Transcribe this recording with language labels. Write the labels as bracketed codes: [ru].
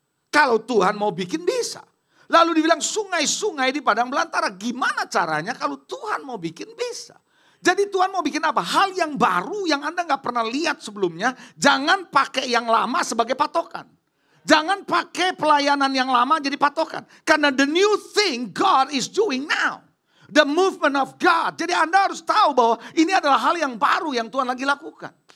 [id] Kalau Tuhan mau bikin bisa. Lalu dibilang sungai-sungai di padang belantara. Gimana caranya kalau Tuhan mau bikin bisa? Jadi Tuhan mau bikin apa? Hal yang baru yang Anda nggak pernah lihat sebelumnya. Jangan pakai yang lama sebagai patokan. Jangan pakai pelayanan yang lama jadi patokan. [en] Karena the new thing God is doing now. The movement of God. [id] Jadi Anda harus tahu bahwa ini adalah hal yang baru yang Tuhan lagi lakukan.